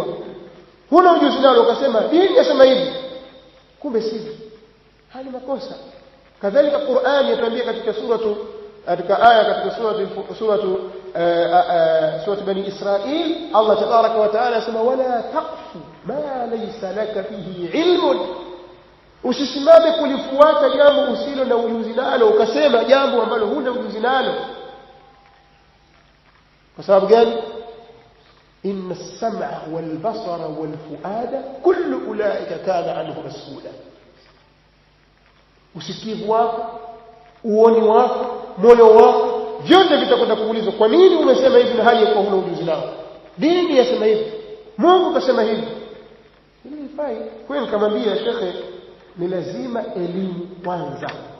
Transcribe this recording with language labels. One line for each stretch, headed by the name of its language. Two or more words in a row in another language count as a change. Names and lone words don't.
Swahili: Huna ujuzi nalo ukasema dini yasema hivi, kumbe sivyo. Hali makosa. Kadhalika Qur'ani yatuambia katika aya katika suratu Bani Israil, Allah
Arabic: تبارك وتعالى
Swahili: asema
Arabic: ولا تقف ما ليس لك فيه علم,
Swahili: usisimame kulifuata jambo usilo na ujuzi nalo ukasema jambo ambalo huna ujuzi nalo. Kwa sababu gani?
Arabic: إن السمع والبصر والفؤاد كل أولئك كان عنه مسؤولا.
Swahili: Usikivu wako, uoni wako, moyo wako, vyote vitakwenda kuulizwa. Kwa nini umesema hivi na hali yako huna ujuzi nao? Dini yasema hivi, Mungu kasema hivi. Hili ifai. Kwa hiyo nikamwambia shekhe, ni lazima elimu kwanza.